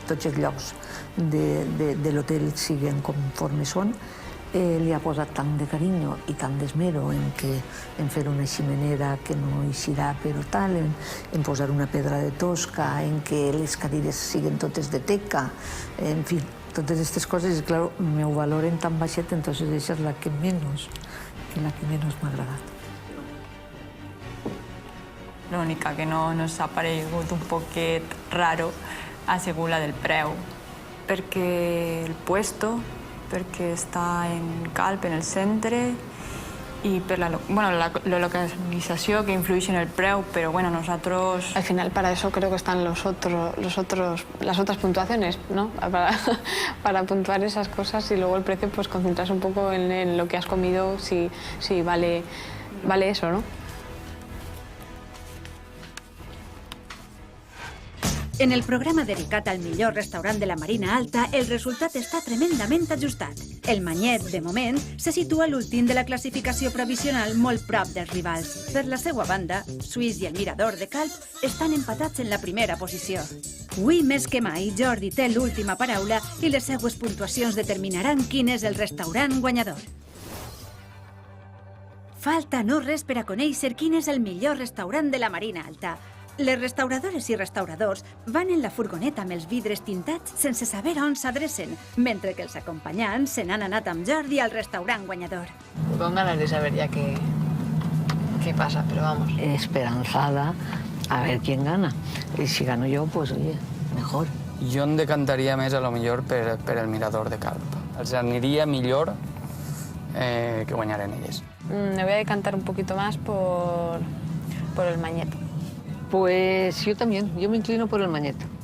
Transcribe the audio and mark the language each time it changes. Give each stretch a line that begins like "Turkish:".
Catalan: els llocs de l'hotel siguin conforme són, li ha posat tant de carinyo i tant d'esmero en fer una ximenera que no eixirà però tal, en posar una pedra de tosca, en que les cadires siguin totes de teca, en fi, totes aquestes coses, i clar, m'ho valoren tan baixet, entonces això és la que menys m'ha agradat. L'única que no ens ha paregut un poquet raro ha sigut la del preu, perquè el puesto perquè està en Calp, en el centre,
Spanish: y por la localización que influye en el preu, pero bueno, nosotros... Al final, para eso creo que están las otras puntuaciones, ¿no? Para puntuar esas cosas y luego el precio, pues concentrarse un poco en lo que has comido, si vale eso, ¿no?
Catalan: En el programa dedicat al millor restaurant de la Marina Alta, el resultat està tremendament ajustat. El Manyet, de moment, se situa a l'últim de la classificació provisional molt prop dels rivals. Per la seva banda, Suís i el Mirador de Calp estan empatats en la primera posició. Avui, més que mai, Jordi té l'última paraula i les seues puntuacions determinaran quin és el restaurant guanyador. Falta no res per a conèixer quin és el millor restaurant de la Marina Alta. Les restauradores i restauradors van en la furgoneta amb els vidres tintats sense saber on s'adrecen, mentre que els acompanyants se n'han anat amb Jordi al restaurant guanyador.
Spanish: Con ganas de saber ya qué pasa, pero vamos. Esperanzada a ver quién gana. Y si gano yo, pues oye, mejor.
Catalan: Jo em decantaria més, a lo millor, per el Mirador de Calp. Els aniria millor que guanyaren elles.
Spanish: Me voy a decantar un poquito más por el Manyet. Pues yo también, yo me inclino por el Manyet.